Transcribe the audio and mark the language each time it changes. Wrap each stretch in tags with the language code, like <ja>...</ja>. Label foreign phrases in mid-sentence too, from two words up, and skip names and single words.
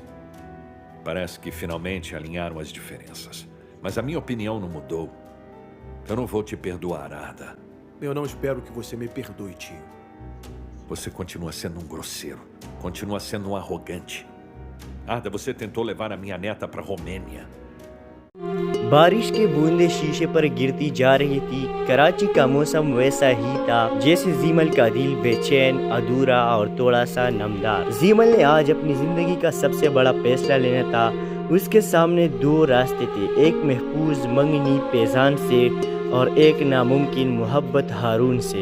<pt>Parece que finalmente alinharam as diferenças. Mas a minha opinião não mudou. Eu não vou te perdoar, Arda. Eu não espero que você me perdoe, tio. Você continua sendo um grosseiro. Continua sendo um arrogante. Arda, você tentou levar a minha neta para a Romênia.</pt> <hi>बारिश की बूंदें शीशे पर गिरती जा रही थी। कराची का मौसम वैसा ही था जैसे जीमल का दिल बेचैन, अधूरा और थोड़ा सा नमदार। जीमल ने आज अपनी ज़िंदगी का सबसे बड़ा फैसला लेना था। उसके सामने दो रास्ते थे, एक महफूज मंगनी फैज़ान से और एक नामुमकिन मोहब्बत हारून से।</hi>